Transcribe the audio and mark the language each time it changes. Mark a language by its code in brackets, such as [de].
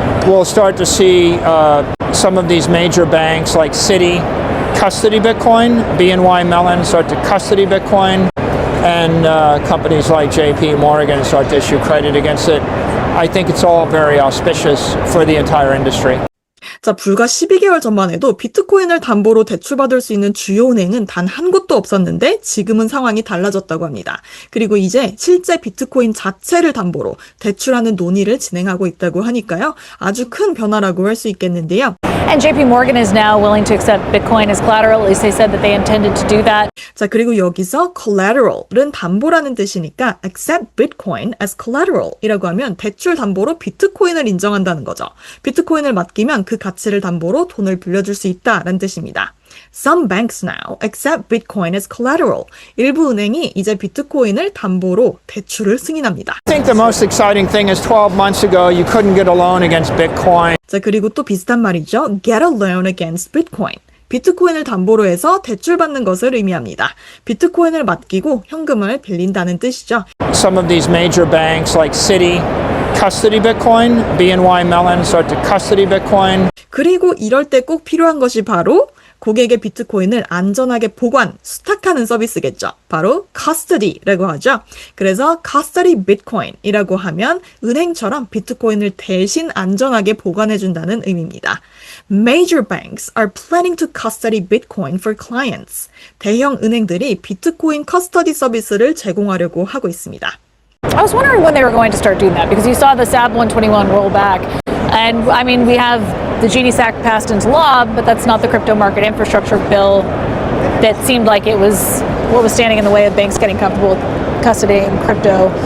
[en] we'll start to see some of these major banks like Citi custody Bitcoin, BNY Mellon start to custody Bitcoin, and companies like JP Morgan start to issue credit against it. I think it's all very auspicious for the entire industry. [ko] 자, 불과 12개월 전만 해도 비트코인을 담보로 대출받을 수 있는 주요 은행은 단 한 곳도 없었는데 지금은 상황이 달라졌다고 합니다. 그리고 이제 실제 비트코인 자체를 담보로 대출하는 논의를 진행하고 있다고 하니까요. 아주 큰 변화라고 할 수 있겠는데요. [en] And JP Morgan is now willing to accept Bitcoin as collateral. At least they said that they intended to do that. [ko] 자, 그리고 여기서 collateral은 담보라는 뜻이니까 [en] accept Bitcoin as collateral [ko] 이라고 하면 대출 담보로 비트코인을 인정한다는 거죠. 비트코인을 맡기면 그 가치를 담보로 돈을 빌려줄 수 있다라는 뜻입니다. [en] Some banks now accept Bitcoin as collateral. [ko] 일부 은행이 이제 비트코인을 담보로 대출을 승인합니다. [en] I think the most exciting thing is 12 months ago you couldn't get a loan against Bitcoin. [ko] 자, 그리고 또 비슷한 말이죠. [en] Get a loan against Bitcoin. [ko] 비트코인을 담보로 해서 대출받는 것을 의미합니다. 비트코인을 맡기고 현금을 빌린다는 뜻이죠. [en] Some of these major banks like Citi custody Bitcoin, BNY Mellon start to custody Bitcoin. [ko] 그리고 이럴 때 꼭 필요한 것이 바로 고객의 비트코인을 안전하게 보관, 수탁하는 서비스겠죠. 바로 custody라고 하죠. 그래서 custody bitcoin이라고 하면 은행처럼 비트코인을 대신 안전하게 보관해준다는 의미입니다. [en] Major banks are planning to custody bitcoin for clients. [ko] 대형 은행들이 비트코인 커스터디 서비스를 제공하려고 하고 있습니다. [en] I was wondering when they were going to start doing that because you saw the SAB 121 roll back. And I mean, we have the Genius Act passed into law, but that's not the crypto market infrastructure bill that seemed like it was what was standing in the way of banks getting comfortable with custodying crypto.